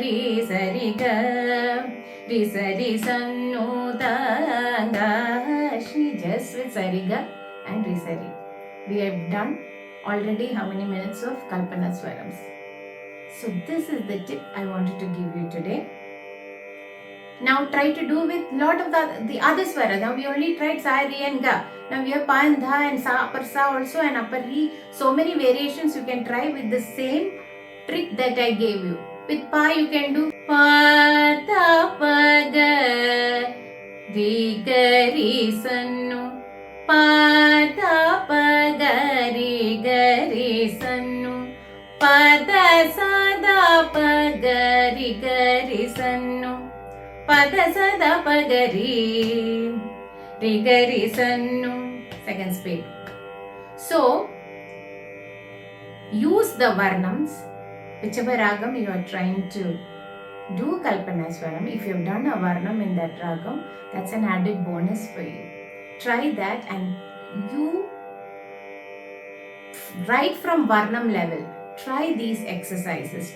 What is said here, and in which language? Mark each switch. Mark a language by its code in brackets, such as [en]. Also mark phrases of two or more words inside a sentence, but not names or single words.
[en] ga, re, sari, sannu, tanga, shri, just with sariga and re, sari. We have done already how many minutes of Kalpana swarams. So this is the tip I wanted to give you today. Now try to do with lot of the other swaras. Now we only tried sa, re and ga. Now we have pa and dha and sa, upper sa also and upper re. So many variations you can try with the same trick that I gave you. With pa you can do pa, ta, pa, ga, re, ga, re, sannu. Pa, ta, pa, ga, re, sannu. Pa, da, sa, da, pa, ga, re, sannu. Pa, da, sa, da, pa, ga, re, sannu. Second speed. So, use the varnams, whichever ragam you are trying to do Kalpana swaram. If you have done a varnam in that ragam, that's an added bonus for you. Try that and you, right from varnam level, try these exercises.